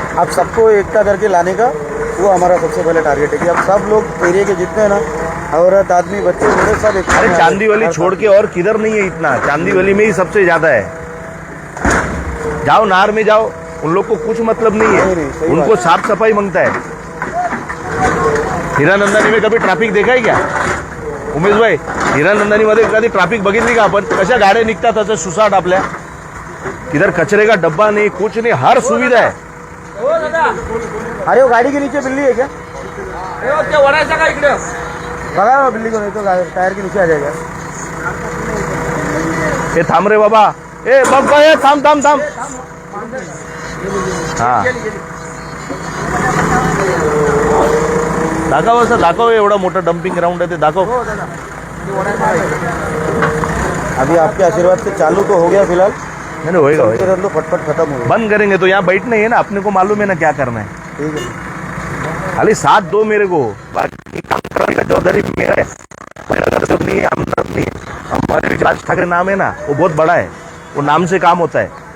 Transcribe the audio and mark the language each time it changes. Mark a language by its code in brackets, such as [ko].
[hi] अब सबको एकता करके लाने का वो हमारा सबसे पहले टारगेट है कि अब सब लोग एरिया के जितने ना, औरत, आदमी, बच्चे, बूढ़े, सब एक. अरे चांदीवली छोड़ के और किधर नहीं है इतना, चांदीवली में ही सबसे ज्यादा है. जाओ नार में जाओ, उन लोग को कुछ मतलब नहीं है. उनको साफ सफाई मांगता है. हिरानंदानी में कभी ट्रॅफिक देखा है क्या उमेश भाई? [mr] हिरानंदानी मध्ये कधी ट्रॅफिक बघितली का आपण? कशा गाड्या निघतात असं सुसाट आपल्या. [hi] इधर कचरे का डब्बा नहीं, कुछ नहीं, हर सुविधा है. अरे वो गाड़ी के नीचे बिल्ली है क्या? [mr] बघा ना [hi] बिल्ली को, नहीं तो टायर के नीचे आ जाएगा. [mr] हे थांब रे बाबा, ए बघ, ए थांब थांब थांब. हा, दाखव असं दाखव, एवढा मोठा डम्पिंग ग्राउंड आहे ते दाखव. [hi] अभी आपके आशीर्वाद से चालू तो हो गया फिलहाल, नहीं नहीं, होएगा चलते होएगा। रह दो, फटफट खत्म हो गया। बंद करेंगे तो यहाँ बैठना ही है ना, अपने को मालूम है ना क्या करना है। ठीक है। खाली साथ दो मेरे को, बाकी काम करने का जवाबदारी मेरा है। मेरा घर सब नहीं है, हमदर्द नहीं है। हमारे जो राज ठाकरे नाम है ना, वो बहुत बड़ा है, वो नाम से काम होता है।